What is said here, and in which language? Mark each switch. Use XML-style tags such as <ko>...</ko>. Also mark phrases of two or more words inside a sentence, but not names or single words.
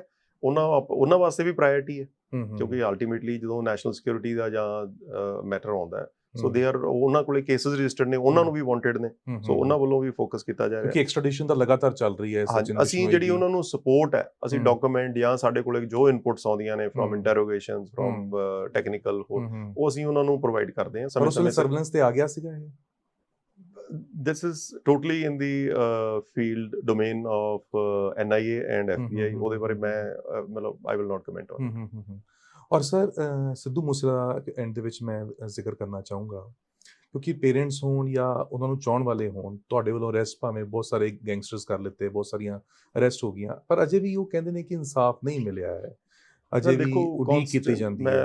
<pa>ਉਹਨਾਂ ਵਾਸਤੇ ਵੀ ਪ੍ਰਾਇੋਰਟੀ ਹੈ ਕਿਉਂਕਿ ਅਲਟੀਮੇਟਲੀ ਜਦੋਂ</pa> <en>national security</en> <pa>ਦਾ ਜਾਂ ਮੈਟਰ ਆਉਂਦਾ ਹੈ,</pa> <en>so they are</en> <pa>ਉਹਨਾਂ ਕੋਲੇ</pa> <en>cases registered</en> <pa>ਨੇ, ਉਹਨਾਂ ਨੂੰ ਵੀ ਵਾਂਟਡ ਨੇ, ਸੋ ਉਹਨਾਂ ਵੱਲੋਂ ਵੀ ਫੋਕਸ ਕੀਤਾ ਜਾ ਰਿਹਾ ਕਿ ਐਕਸਟ੍ਰੈਡੀਸ਼ਨ ਤਾਂ ਲਗਾਤਾਰ ਚੱਲ ਰਹੀ ਹੈ। ਅਸੀਂ ਜਿਹੜੀ ਉਹਨਾਂ ਨੂੰ ਸਪੋਰਟ ਹੈ, ਅਸੀਂ ਡਾਕੂਮੈਂਟ ਜਾਂ ਸਾਡੇ ਕੋਲੇ ਜੋ ਇਨਪੁਟਸ ਆਉਂਦੀਆਂ ਨੇ</pa> <en>from interrogations from technical,</en> <pa>ਉਹ ਅਸੀਂ ਉਹਨਾਂ ਨੂੰ ਪ੍ਰੋਵਾਈਡ ਕਰਦੇ ਹਾਂ। ਸਮੇਂ ਸਰਵੇਲੈਂਸ ਤੇ ਆ ਗਿਆ ਸੀਗਾ ਇਹ?</pa> <en>This is totally in the field domain of NIA and FBI.</en> <pa>ਉਹਦੇ ਬਾਰੇ ਮੈਂ ਮਤਲਬ</pa> <en>I will not comment on.</en> <pa>ਔਰ ਸਰ ਸਿੱਧੂ ਮੂਸੇਵਾਲਾ ਐਂਡ ਦੇ ਵਿੱਚ ਮੈਂ ਜ਼ਿਕਰ ਕਰਨਾ ਚਾਹੂੰਗਾ ਕਿਉਂਕਿ ਪੇਰੈਂਟਸ ਹੋਣ ਜਾਂ ਉਹਨਾਂ ਨੂੰ ਚਾਹੁਣ ਵਾਲੇ ਹੋਣ, ਤੁਹਾਡੇ ਵੱਲੋਂ ਅਰੈਸਟ ਭਾਵੇਂ ਬਹੁਤ ਸਾਰੇ ਗੈਂਗਸਟਰਸ ਕਰ ਲਿੱਤੇ, ਬਹੁਤ ਸਾਰੀਆਂ ਅਰੈਸਟ ਹੋ ਗਈਆਂ, ਪਰ ਅਜੇ ਵੀ ਉਹ ਕਹਿੰਦੇ ਨੇ ਕਿ ਇਨਸਾਫ ਨਹੀਂ ਮਿਲਿਆ ਹੈ, ਅਜੇ ਵੀ ਉਡੀਕ ਕੀਤੀ ਜਾਂਦੀ ਹੈ।</pa>